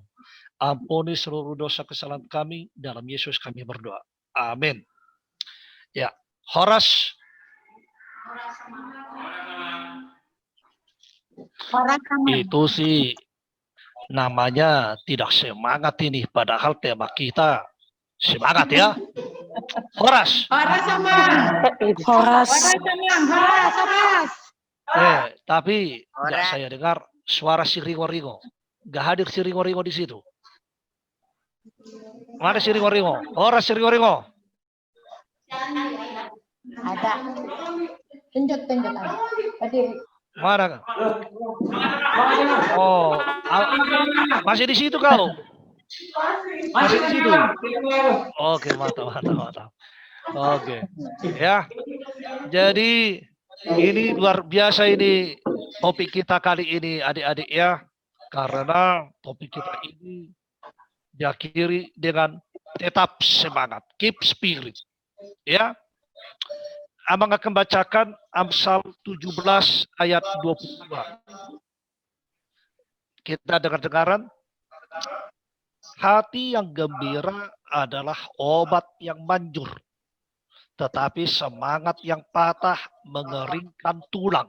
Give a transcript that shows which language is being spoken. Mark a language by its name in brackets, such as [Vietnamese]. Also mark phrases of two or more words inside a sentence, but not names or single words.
[Indonesian] Ampuni seluruh dosa kesalahan kami, dalam Yesus kami berdoa. Amin. Ya, Horas. Itu sih namanya tidak semangat ini, padahal tema kita semangat ya. Horas. Horas sama. Horas. Horas. Tapi nggak saya dengar suara si Ringo-Ringo. Nggak hadir si Ringo-Ringo di situ. Mana si Ringo-Ringo? Horas si Ringo-Ringo. Ada. Tunjuk ada. Tadi. Mana? Oh, masih di situ kau? Masih di situ. Oke, mantap. Oke, ya. Jadi ini luar biasa ini topik kita kali ini adik-adik ya. Karena topik kita ini diakhiri dengan tetap semangat, [English] keep spirit. [Indonesian] Ya. Abang akan bacakan Amsal 17 ayat 22. Kita dengar-dengaran. Hati yang gembira adalah obat yang manjur. Tetapi semangat yang patah mengeringkan tulang.